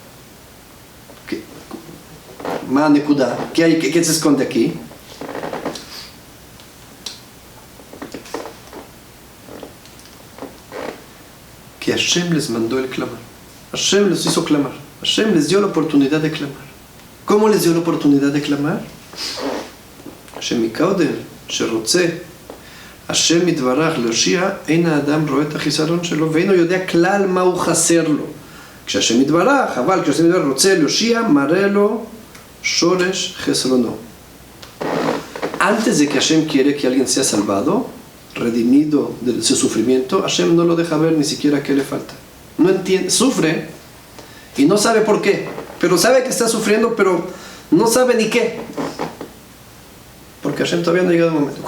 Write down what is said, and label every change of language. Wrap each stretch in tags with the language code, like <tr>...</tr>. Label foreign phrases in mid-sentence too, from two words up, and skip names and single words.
<es>¿Qué se esconde aquí? Que Hashem les mandó el clamar. Hashem les hizo clamar. Hashem les dio la oportunidad de clamar. ¿Cómo les dio la oportunidad de clamar?</es> <he>Hashem ikaudel, שרוצה, השם יתברך להושיע, אין האדם רואה את החיסרון שלו, ואינו יודע כלל מה הוא חסר לו. כשהשם יתברך, אבל כשהשם יתברך רוצה להושיע, מראה לו שורש חסרונו.</he> <es>Antes de que Hashem quiere que alguien sea salvado, redimido de su sufrimiento, Hashem no lo deja ver ni siquiera qué le falta. No entiende, sufre y no sabe por qué, pero sabe que está sufriendo, pero no sabe ni qué. Porque Hashem todavía no ha llegado el momento.</es>